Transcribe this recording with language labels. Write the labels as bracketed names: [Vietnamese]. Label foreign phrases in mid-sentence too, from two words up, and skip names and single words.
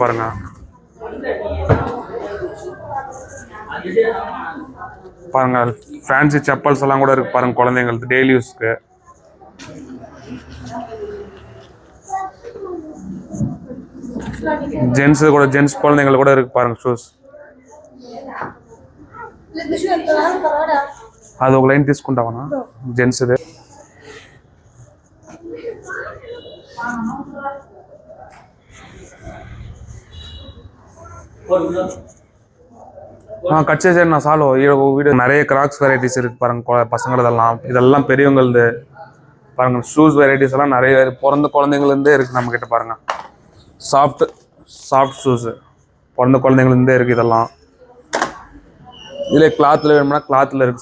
[Tamil] பாருங்க பாருங்க [English] fancy chappals [Tamil] எல்லாம் கூட இருக்கு. பாருங்க குழந்தைங்களுக்கு [English] daily use. [Tamil] ஜென்ஸ் குழந்தைங்களுக்கு கூட இருக்கு. பாருங்க ஷூஸ். [Telugu] అది ఒక లైన్ తీసుకుంటావనా జెంట్స్ ఇది. கட் చేసేయండి నా சாலோ. [Tamil] வீடியோ நிறைய [English] Crocs varieties [Tamil] இருக்கு. பாருங்க பசங்களதெல்லாம். இதெல்லாம் பெரியவங்களது. பாருங்க [English] shoes varieties [Tamil] எல்லாம் நிறைய பிறந்த குழந்தைங்கள்லேருந்தே இருக்கு நம்ம கிட்ட. பாருங்க [English] soft shoes [Tamil] பிறந்த குழந்தைங்கள்லேருந்தே இருக்கு. இதெல்லாம் இதில் கிளாத்தில் வேணும்னா கிளாத்தில் இருக்குது.